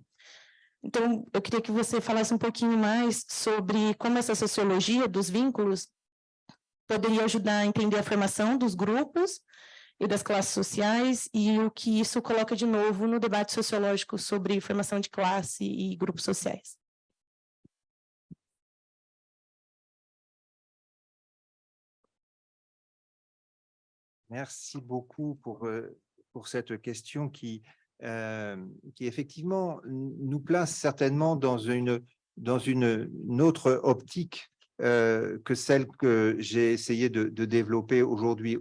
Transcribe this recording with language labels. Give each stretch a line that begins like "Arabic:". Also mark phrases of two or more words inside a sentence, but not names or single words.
Portuguese: Então, eu queria que você falasse um pouquinho mais sobre como essa sociologia dos vínculos poderia ajudar a entender a formação dos grupos e das classes sociais e o que isso coloca de novo no debate sociológico sobre formação de classe e grupos sociais.
French: Merci beaucoup pour cette question qui effectivement nous place certainement dans une autre optique que celle que j'ai essayé de développer aujourd'hui.